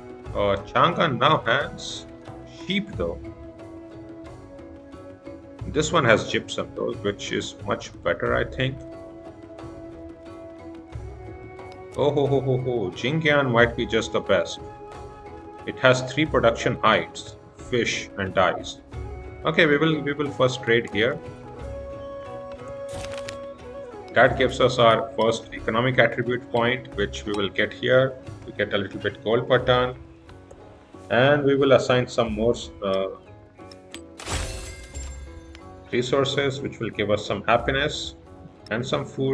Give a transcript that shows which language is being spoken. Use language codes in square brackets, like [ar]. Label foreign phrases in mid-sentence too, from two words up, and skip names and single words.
[en] Changan now has sheep though. This one has gypsum though, which is much better, I think. Oh ho ho ho ho, Jingyan might be just the best. It has 3 production heights, fish and dyes. Okay, we will first trade here. That gives us our first economic attribute point, which we will get here. We get a little bit gold per ton, and we will assign some more resources, which will give us some happiness and some food.